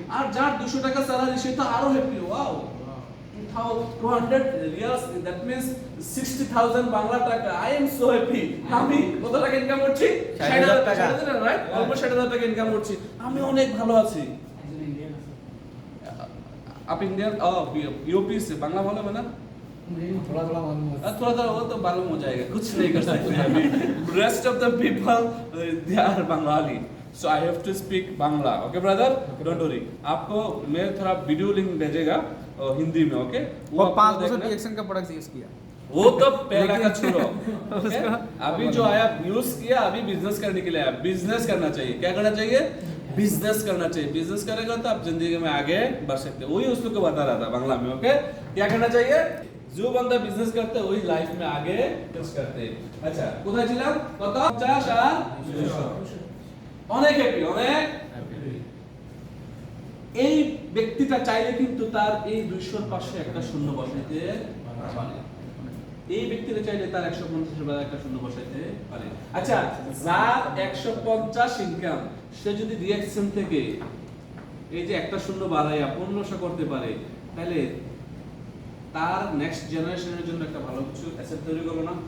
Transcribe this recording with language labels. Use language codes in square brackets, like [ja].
[bn] আর যার 200 টাকা স্যালারি সে তো আরো happy. [en] Wow, 200 riyals, that means 60,000 Bangla টাকা। I am so happy. [bn] আমি কত টাকা ইনকাম করছি? 60,000 টাকা, রাইট? অলমোস্ট 60,000 টাকা ইনকাম করছি, আমি অনেক ভালো আছি। [hi] आप इंडियन यूपी से बांग्ला बोलो ना? थोड़ा थोड़ा वो तो मालूम हो जाएगा, कुछ नहीं कर सकते अभी। [en] Rest of the people they are Bengali, so I have to speak Bangla. Okay brother, don't worry. [hi] आपको मैं थोड़ा वीडियो लिंक भेजेगा हिंदी में, ओके? वो 5 बছর ডিএক্সএন का प्रोडक्ट यूज किया, वो तो पहला का छोड़ो, okay? अभी जो आया यूज किया, अभी बिजनेस करने के लिए आया। बिजनेस करना चाहिए, क्या करना चाहिए? बिजनेस करना चाहिए। बिजनेस करेगा तो आप जिंदगी में आगे बढ़ सकते हो। वही उसको को बता रहा था बांग्ला में, ओके? क्या करना चाहिए? जो बंदा बिजनेस करते हैं वही लाइफ में आगे कुछ करते हैं। अच्छा, [bn] কোথায় ছিলাম? কত? 50 আর 200। অনেক হ্যাপি, অনেক হ্যাপি। এই ব্যক্তিটা চাইলে কিন্তু তার এই 200 এর পাশে একটা শূন্য বসাইতে পারে। এই ব্যক্তিরা চাইলে তার 150 এর একটা শূন্য বসাইতে পারে। আচ্ছা, যার 150 ইনকাম, সে যদি ডিএক্সএন থেকে এই যে একটা শূন্য বাড়াইয়া 1500 করতে পারে, তাহলে তার নেক্সট জেনারেশনের জন্য একটা ভালো কিছু অ্যাসেট তৈরি করলো না?